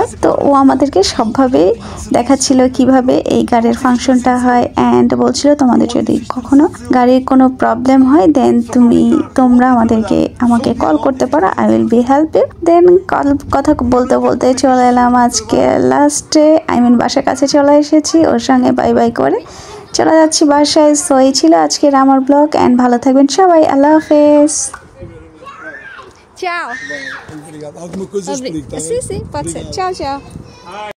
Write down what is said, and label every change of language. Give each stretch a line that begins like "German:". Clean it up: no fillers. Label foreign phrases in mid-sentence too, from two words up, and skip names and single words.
Bangla: তো ও আমাদেরকে সবভাবে দেখাচ্ছিল কিভাবে এই গাড়ির ফাংশনটা হয় অ্যান্ড বলছিল তোমাদের যদি কখনো গাড়ির কোনো প্রবলেম হয় দেন তোমরা আমাকে কল করতে পারো,
English: I will be help you.
Bangla: দেন কথা বলতে বলতে চলে এলাম আজকে লাস্টে,
English: I mean
Bangla: বাসার কাছে চলে এসেছি। ওর সঙ্গে
English: bye bye
Bangla: করে চলে যাচ্ছি বাসায়। সো এই ছিল আজকের আমার ব্লগ অ্যান্ড ভালো থাকবেন সবাই,
Arabic: الله حافظ.
Portuguese: Tchau. Obrigado. Alguma coisa explica, tá bem? Sim, sim, pode ser. Tchau, tchau.